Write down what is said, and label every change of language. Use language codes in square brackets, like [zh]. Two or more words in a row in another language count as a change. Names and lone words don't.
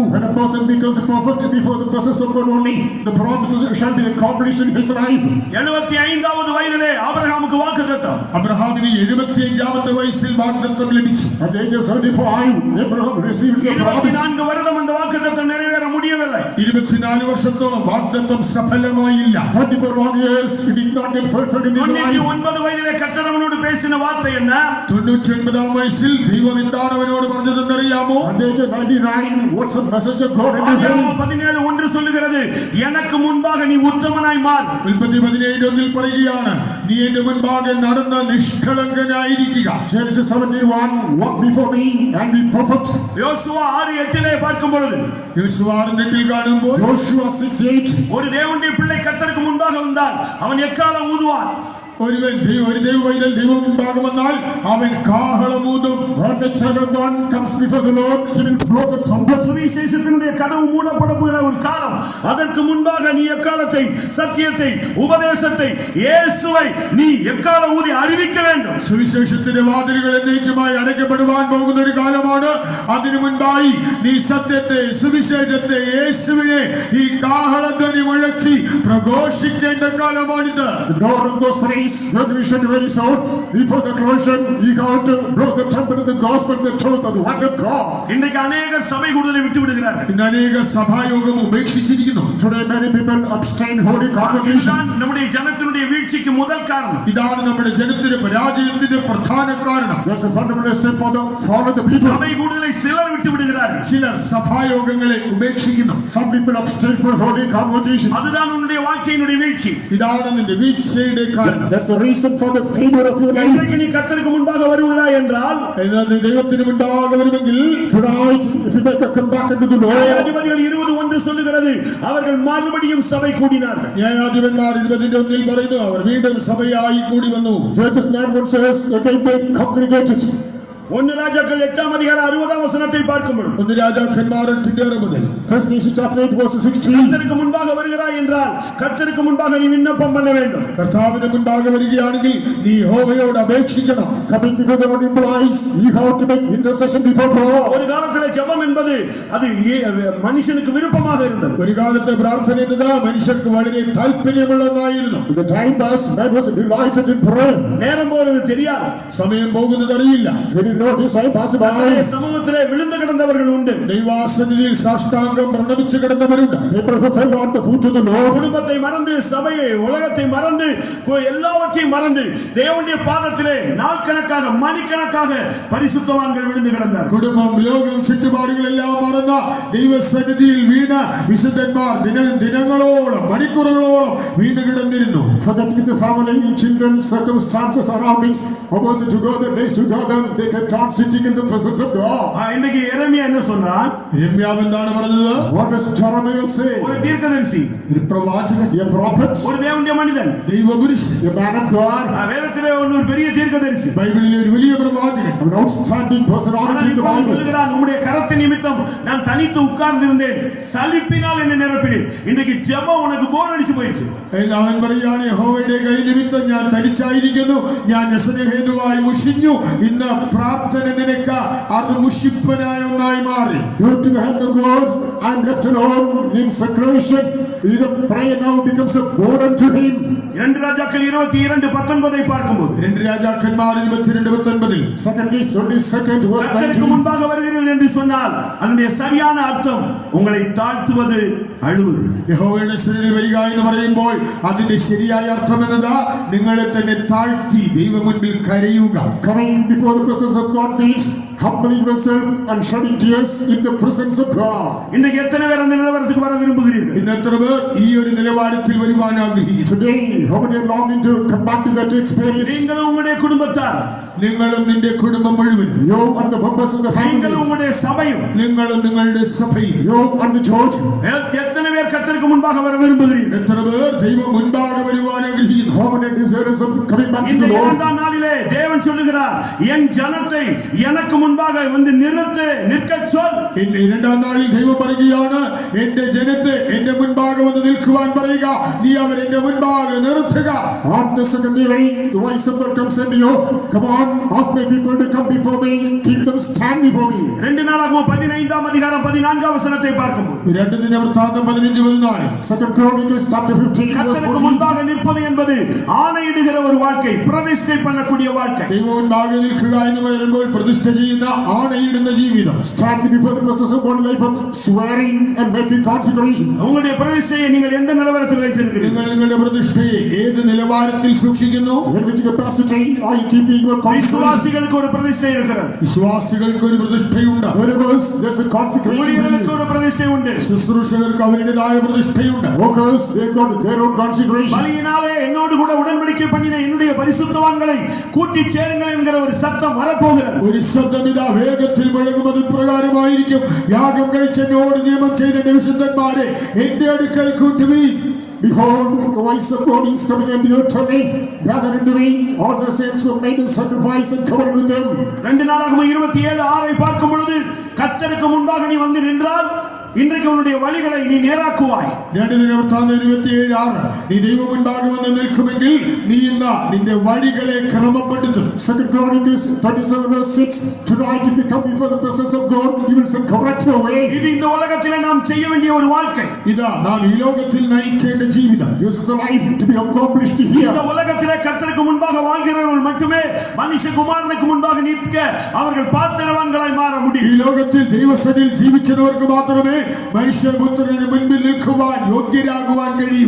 [en] When a person becomes perfect before the presence of God only, the promises shall be accomplished in his life. [ta] 75வது வயதிலே ஆபிரகாமுக்கு வாக்குத்தத்தம். [ml] അബ്രഹാമിന് 75ാമത്തെ വയസ്സിൽ വാഗ്ദത്തം ലഭിച്ചു. [en] At the age of 75, Abraham received the promise. [ta] 24 வருடம் அந்த வாக்குத்தத்தம் நிறைவேற முடியவில்லை. [ml] 24 വർഷത്തോളം വാഗ്ദത്തം സഫലമായില്ല. [en] 24 long years, it did not get fulfilled in his life. [ta] 99 வயதிலே கர்த்தர் அவனோடு பேசின வார்த்தை என்ன? [ml] 99ാം വയസ്സിൽ ദൈവം എന്താണ് അവനോട് പറഞ്ഞതെന്നറിയാമോ? [en] At the age of 99, what's the message of God in his life? [ta] 17:1 சொல்லுகிறது, எனக்கு முன்பாக நீ உத்தமனாய் மாறு. [ml] 17:1 പറയുകയാണ്, നീ എന്റെ മുൻപാകെ നടന്ന് നിഷ്കളങ്കനായിരിക്കുക. [en] Genesis 17:1, walk before me and be perfect. [ta] யோசுவா 6:8 பார்க்கும் பொழுது, [ml] യോശുവ 6:8 കാണുമ്പോൾ, [en] Joshua 6:8. [ta] ஒரு தேவனுடைய பிள்ளை கர்த்தருக்கு முன்பாக வந்தால் அவன் எக்காலம் ஊதுவான். [ml] ഒരു ദൈവവൈതൽ ദൈവം മുൻപാകെ വന്നാൽ അവൻ കാഹളമൂതും. [en] When the child of God comes before the Lord, he will blow the trumpet. [ta] சுவிசேஷத்தினுடைய கதவு மூடப்பட போகிற ஒரு காலம். அதற்கு முன்பாக நீ எக்காலத்தை, சத்தியத்தை, உபதேசத்தை, இயேசுவை நீ எக்காலம் ஊதி அறிவிக்க வேண்டும். [ml] സുവിശേഷത്തിന്റെ വാതിലുകൾ എന്നേക്കുമായി അടയ്ക്കപ്പെടുവാൻ പോകുന്ന ഒരു കാലമാണ്. അതിനു മുൻപായി നീ സത്യത്തെ, സുവിശേഷത്തെ, യേശുവിനെ ഈ കാഹളധ്വനി മുഴക്കി പ്രഘോഷിക്കേണ്ട കാലമാണിത്. [en] The door of those praise, when we should very soon, before the closure, we got to blow the trumpet of the gospel, the truth of the word of God. [ta] இன்றைக்கு அநேகர் சபை கூடுதலை விட்டு விடுகிறார்கள். [ml] ഇന്ന് അനേക സഭായോഗം ഉപേക്ഷിച്ചിരിക്കുന്നു. [en] Today many people abstain holy congregation. [ta] இதுதான் நம்முடைய ஜனத்தினுடைய வீழ்ச்சிக்கு முதல் காரணம். [ml] ഇതാണ് നമ്മുടെ ജനത്തിന്റെ പരാജയത്തിന്റെ പ്രധാന കാരണം. [en] There's a fundamental step for the fall of the people. [ta] சபை கூடுதலை சிலர் விட்டு விடுகிறார்கள். [ml] ചിലർ സഭായോഗങ്ങളെ ഉപേക്ഷിക്കുന്നു. [en] Some people abstain from holy convocation. [ta] அதுதான் உன்னுடைய வாழ்க்கையினுடைய வீழ்ச்சி. [ml] ഇതാണ് നിന്റെ വീഴ്ചയുടെ കാരണം. [en] That's the reason for the failure of your life. [ta] இன்றைக்கு நீ கர்த்தருக்கு முன்பாக வருகிறாய் என்றால் [ml] എന്നാൽ നീ ദൈവത്തിന് മുൻപാകെ വരുമെങ്കിൽ [en] Tonight, if you make a come back into the Lord, [ta] ന്യായാധിപതിகள் 20:1 சொல்லுகிறது அவர்கள் மறுபடியும் சபை கூடினார்கள். [ml] ന്യായാധിപന്മാർ 20:1 പറയുന്നു അവർ വീണ്ടും സഭയായി കൂടി വന്നു. [en] Judges 9:1 says, again they congregated. [ta] 1 ராஜாக்கள் 8ஆம் அதிகாரம் 60ஆம் வசனத்தை பார்க்கும்போது [ml] 1 രാജാക്കന്മാർ 8:60 [en] First Nation chapter 8 verse 16. [ta] கர்த்தருக்கு முன்பாக வருகிறாய் என்றால் கர்த்தருக்கு முன்பாக நீ விண்ணப்பம் பண்ண வேண்டும். [ml] കർത്താവിന്റെ മുൻപാകെ വരികയാണെങ്കിൽ നീ യഹോവയോട് അപേക്ഷിക്കണം. [en] Coming before the Lord implies you have to make intercession before God. [ta] ஒரு காலத்துல ஜெபம் என்பது அது மனுஷனுக்கு விருப்பமாக இருந்தது. [ml] ഒരു കാലത്തെ പ്രാർത്ഥന എന്നത് മനുഷ്യർക്ക് വളരെ താല്പര്യമുള്ളതായിരുന്നു. [en] In the time past, man was delighted in prayer. [ta] நேரம் போறது தெரியாது. [ml] സമയം പോകുന്നത് അറിയില്ല. [en] He did not decide pass by. [ta] சமூகத்திலே விழுந்து கிடந்தவர்கள் உண்டு. [ml] ദൈവാസന്നിധിയിൽ സാഷ്ടാംഗം പ്രണമിച്ചു കിടന്നവരുണ്ട്. [en] People who fell on the foot of the Lord. [ta] குடும்பத்தை மறந்து சபையை உலகத்தை மறந்து எல்லாவற்றையும் மறந்து தேவனுடைய பாதத்திலே நாட்கணக்காக மணிக்கணக்காக பரிசுத்தவான்கள் விழுந்து கிடந்தார்கள். [ml] കുടുംബം ലോകം ചുറ്റുപാടുകളെല്ലാം മറന്ന ദൈവസന്നിധിയിൽ വീണ വിശുദ്ധന്മാർ ദിനങ്ങളോളം മണിക്കൂറുകളോളം വീണ് കിടന്നിരുന്നു. [en] Forgetting the family, children, circumstances, surroundings, opposite to God, the days to God, they kept on sitting in the presence of God. [ta] இன்னைக்கு எரேமியா என்ன சொன்னான்? [ml] യെരമ്യാവ് എന്താണ് പറഞ്ഞത്? [en] What does Jeremiah say? [ta] ஒரு தீர்க்கதரிசி, [ml] ഒരു പ്രവാചകൻ, [en] A prophet, [ta] ஒரு தேவனுடைய மனிதன், [ml] ദൈവപുരുഷൻ, [en] a man of God, [ta] வேதத்திலே ஒரு பெரிய தீர்க்கதரிசி, [ml] ബൈബിളിലെ ഒരു വലിയ പ്രവാചകൻ, [en] an outstanding personality in the Bible. [ta] சொல்லுகிறான், உம்முடைய கரத்தின் நிமித்தம் நான் தனித்து உட்கார்ந்திருந்தேன், சலிப்பினால் என்னை நிரப்பினேன். இன்னைக்கு ஜெபம் உனக்கு போர் அடிச்சு போயிடுச்சு. [ml] അവൻ പറയാണ്, യഹോവയുടെ കൈ നിമിത്തം ഞാൻ തനിച്ചായിരിക്കുന്നു, ഞാൻ വ്യസനഹേതുവായി മുഷിഞ്ഞു. ഇന്ന് പ്രാർത്ഥന നിനക്ക് അത് മുഷിപ്പനായ ഒന്നായി മാറി. [en] Go to the hand of God. I'm left alone in separation. Either prayer now becomes a burden to him. [ta] 2 ராஜாக்கள் 22:19 பார்க்கும்போது [ml] 2 രാജാക്കന്മാർ 22:19 [en] Second Kings 22nd verse [ta] கர்த்தருக்கு [en] 19. [ta] முன்பாக வருகிறீர்கள் என்று சொன்னால் அதனுடைய சரியான அர்த்தம் உங்களை தாழ்த்துவது, அழுவது. [ml] യഹോവയുടെ സന്നിധിയിൽ വരിക എന്ന് പറയുമ്പോൾ അതിന്റെ ശരിയായ അർത്ഥം എന്നതാ നിങ്ങളെ തന്നെ താഴ്ത്തി ദൈവ മുൻപിൽ കരയുക. [en] Coming before the presence of God means humbling yourself and shedding tears in the presence of God. [ta] இன்னைக்கு எத்தனை பேர் அந்த நிலவரத்துக்கு வர விரும்புகிறீர்கள்? [ml] ഇന്ന് എത്ര പേർ ഈ ഒരു നിലവാരത്തിൽ വരുവാൻ ആഗ്രഹിക്കുന്നു? [en] Today, how many are longing to come back to that experience? [ta] நீங்களும் உங்களுடைய குடும்பத்தார், [ml] നിങ്ങളും നിന്റെ കുടുംബം മുഴുവൻ, [en] You and the members of the [ta] நீங்களும் [en] family, [ta] உங்களுடைய சபையும், [ml] നിങ്ങളും നിങ്ങളുടെ സഭയും, [en] you and the church. [ta] எத்தனை பேர் கர்த்தருக்கு முன்பாக வர விரும்புகிறீர்கள்? [ml] എത്ര പേർ ദൈവം മുൻപാകെ വരുവാൻ ആഗ്രഹിക്കുന്നു? [en] How many desirous of coming back to [ta] இந்த [en] the Lord? [ta] 2ஆம் நாளிலே தேவன் சொல்லுகிறார், என் ஜனத்தை எனக்கு முன்பாக வந்து நிற்க சொல். [ml] എന്റെ 2ആം നാളിൽ ദൈവം പറയുകയാണ്, എന്റെ ജനത്തെ എന്റെ മുൻപാകെ വന്ന് നിൽക്കുവാൻ പറയുക, നീ അവരെന്റെ മുൻപാകെ നിർത്തുക. [en] On the second day, the voice of God comes unto you. Come on, ask my people to come before me. Keep them stand before me. [ta] 2 நாளாகமம் 15ஆம் அதிகாரம் 14ஆம் வசனத்தை பார்க்கும்போது [ml] 2 ദിനവൃത്താന്തം 15:14 [en] Second Chronicles chapter 15 verse [ta] கர்த்தருக்கு [en] 14. [ta] முன்பாக நிற்பது என்பது ஆணையிடுகிற ஒரு வாழ்க்கை, பிரதிஷ்டை பண்ணக்கூடிய வாழ்க்கை. [ml] ദൈവം മുൻപാകെ നിൽക്കുക എന്ന് പറയുമ്പോൾ പ്രതിഷ്ഠ ചെയ്യുന്ന ആണയിടുന്ന ജീവിതം. [en] Standing before the presence of God like swearing and making consecration. [ta] உங்களுடைய பிரதிஷ்டையை நீங்கள் எந்த நிலவரத்தில் வைத்திருக்கிறீர்கள்? [ml] നിങ്ങൾ നിങ്ങളുടെ പ്രതിഷ്ഠയെ ഏത് നിലവാരത്തിൽ സൂക്ഷിക്കുന്നു? [en] In which capacity are you keeping your consecration? [ta] விசுவாசிகளுக்கு ஒரு பிரதிஷ்டை இருக்கிறது, [ml] വിശ്വാസികൾക്ക് ഒരു പ്രതിഷ്ഠയുണ്ട്. [en] Believers, there's a consecration. [ta] ஊழியர்களுக்கு ஒரு பிரதிஷ்டை உண்டு, [ml] ശുശ്രൂഷകർക്ക് അവരുടേതായ പ്രതിഷ്ഠയുണ്ട്. [en] Workers, they've got their own consecration. [ta] பலியினாலே என்னோடு கூட உடன்படிக்கை பண்ணின என்னுடைய பரிசுத்தவான்களை கூட்டி சேருங்கள் என்கிற ஒரு சத்தம் வரப்போகிறது. [ml] ഒരു ശബ്ദം ഇതാ വേഗത്തിൽ മുഴങ്ങും. അത് പ്രകാരമായിരിക്കും, യാഗം കഴിച്ച് എന്നോട് നിയമം ചെയ്ത എന്റെ വിശുദ്ധന്മാരെ എന്റെ അടുക്കൽ കൂട്ടുവീൻ. [en] Behold, the voice of God is coming unto you, telling, gather unto me all the saints who have made the sacrifice and covenant with them. [ta] 2 நாளாகமம் 27:6 பார்க்கும் பொழுது கர்த்தருக்கு முன்பாக நீ வந்து நின்றால் இன்றைக்கு உன்னுடைய வழிகளை நீ நேராக்குவாய். [ml] 2 ദിനവൃത്താന്തം 27:6 നീ ദൈവം മുൻപാകെ വന്ന് നിൽക്കുമെങ്കിൽ നീ ഇന്ന് നിന്റെ വഴികളെ ക്രമപ്പെടുത്തും. [en] Second Chronicles 37 verse 6. Tonight, if you come before the presence of God, you will say, correct your way. [ta] இது இந்த உலகத்திலே நாம் செய்ய வேண்டிய ஒரு வாழ்க்கை. [ml] ഇതാ നാം ഈ ലോകത്തിൽ നയിക്കേണ്ട ജീവിതം. [en] This is the life to be accomplished here. [ta] இந்த உலகத்திலே கர்த்தருக்கு முன்பாக வாழ்கிறவர்கள் மட்டுமே மனுஷகுமாரனுக்கு முன்பாக நிற்க அவர்கள் பாத்திரவான்களாய் மாற [ml] ഈ [ta] முடியும். [ml] ലോകത്തിൽ ദൈവസന്നിധിയിൽ ജീവിക്കുന്നവർക്ക് മാത്രമേ മനുഷ്യപുത്രന് മുൻപിൽ നിൽക്കുവാൻ യോഗ്യരാകുവാൻ കഴിയും.